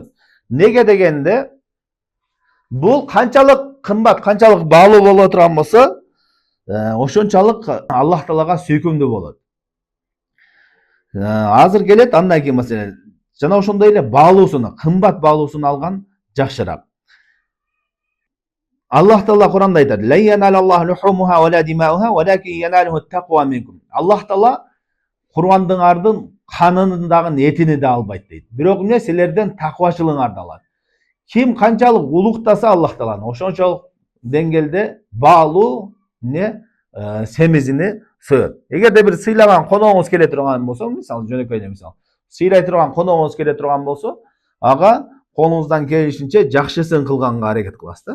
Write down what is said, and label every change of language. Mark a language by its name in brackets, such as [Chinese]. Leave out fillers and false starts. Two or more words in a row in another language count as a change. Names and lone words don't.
[Kyrgyz] Неге дегенде, бул канчалык кымбат, канчалык баалуу боло турган болсо, ошончалык Аллах Таалага сүйкүмдүү болот. Азыр келет андан кийин маселе. Жана ошондой эле баалуусуну, кымбат баалуусуну алган жакшыраак. Аллах Таала Куранда айтат: [Arabic] "لن ينال الله لحومها ولا دماؤها، ولكن يناله التقوى منكم." [Kyrgyz] Аллах Таала курбандыңардын канын дагы этини да албайт дейт. Бирок эмне? Силерден таквачылыгыңарды алат. Ким канчалык улуктаса Аллах Тааланы, ошончолук деңгээлде баалуу семизини соет. Эгерде бир сыйлаган коногуңуз келе турган болсо, мисалы жөнөкөй эле мисал, сыйлай турган коногуңуз келе турган болсо, ага колуңуздан келишинче жакшысын кылганга аракет кыласыз да.